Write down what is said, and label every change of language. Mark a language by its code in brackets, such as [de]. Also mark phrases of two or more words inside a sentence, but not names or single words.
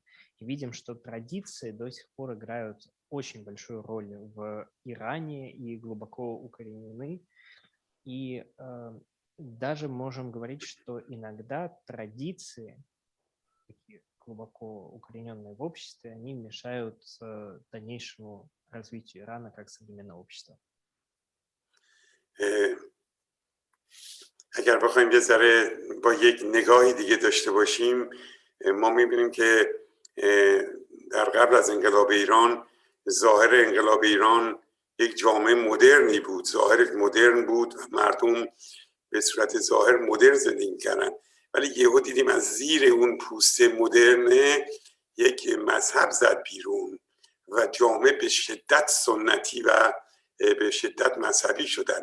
[ru] И видим, что традиции до сих пор играют очень большую роль в Иране и глубоко укоренены. И даже можем говорить, что иногда традиции, такие глубоко укорененные в обществе, они мешают дальнейшему развитию Ирана как современного общества. [fa] اگر بخوایم یه ذره با یک نگاهی دیگه داشته باشیم، ما می‌بینیم که در قبل از انقلاب ایران، ظاهر انقلاب ایران یک جامعه مدرنی بود، ظاهر مدرن بود و مردم به صورت ظاهر مدرن زندگی کردن، ولی یهو دیدیم از زیر اون پوست مدرنه یک مذهب زد بیرون و جامعه به شدت سنتی و به شدت مذهبی شدن.